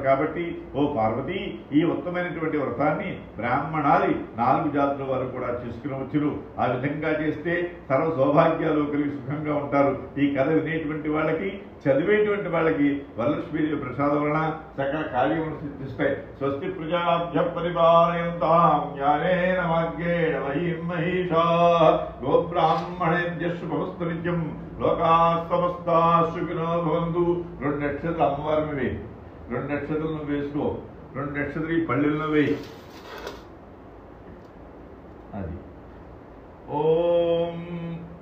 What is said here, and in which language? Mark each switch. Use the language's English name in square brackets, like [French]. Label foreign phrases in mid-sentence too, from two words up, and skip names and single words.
[Telugu] కాబట్టి ఓ పార్వతి, ఈ ఉత్తమైనటువంటి వ్రతాన్ని బ్రాహ్మణాది 4 జాతుల వారు కూడా చేసుకునవచ్చును. ఆ విధంగా చేస్తే సర్వ సౌభాగ్యాలు కలిగి సుఖంగా ఉంటారు. ఈ కథ వినేటువంటి వాళ్ళకి, చదివేటువంటి వాళ్ళకి వరలక్ష్మీదేవి ప్రసాదం వలన సకల కార్యములు సిద్ధిస్తాయి. [Sanskrit] స్వస్తి ప్రజాభ్య పరిపాలయంతాం జ్ఞానేన వాగ్యేన మహీం మహీషాః గోబ్రాహ్మణేభ్యః శుభమస్తు నిత్యం లోకాః సమస్తాః సుఖినో భవంతు. [Telugu] 2 నక్షత్రాలు అమ్మవారిని వేయి, 2 నక్షత్రాలను వేసుకో, 2 నక్షత్రాలు ఈ పల్లెలను వేయి. అది ఓం